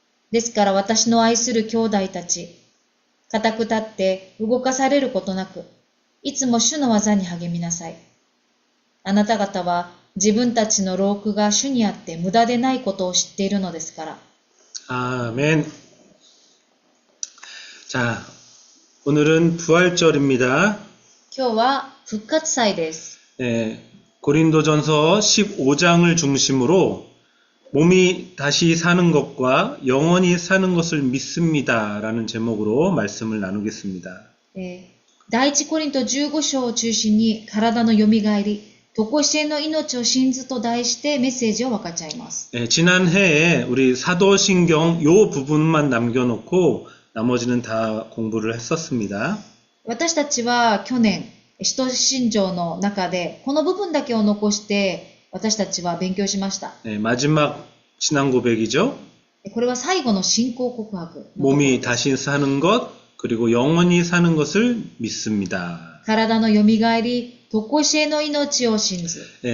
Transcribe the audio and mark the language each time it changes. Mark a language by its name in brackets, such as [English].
[Japanese] ですから私の愛する兄弟たち、固く立って動かされることなく、いつも主の技に励みなさい。あなた方は自分たちの労苦が主にあって無駄でないことを知っているのですから。 [Korean] 아멘. 자, 오늘은 부활절입니다. [Japanese] 今日は復活祭です。 [Korean] 고린도전서 15장을 중심으로 몸이 다시 사는 것과 영원히 사는 것을 믿습니다라는 제목으로 말씀을 나누겠습니다. [Japanese] 第一コリント15章を中心に体のよみがえり、常しえの命を信ずと題してメッセージを分かち合います。 [Korean] 지난해에 우리 사도신경 요 부분만 남겨놓고 나머지는 다 공부를 했었습니다. [Japanese] 私たちは去年、使徒信条の中でこの部分だけを残して私たちは勉強しました。 [Korean] 마지막 신앙 고백이죠. [Japanese] これは最後の信仰告白。 [Korean] 몸이 다시 사는 것 그리고 영원히 사는 것을 믿습니다. [Japanese] 体のよみがえり、常しえの命を信ず。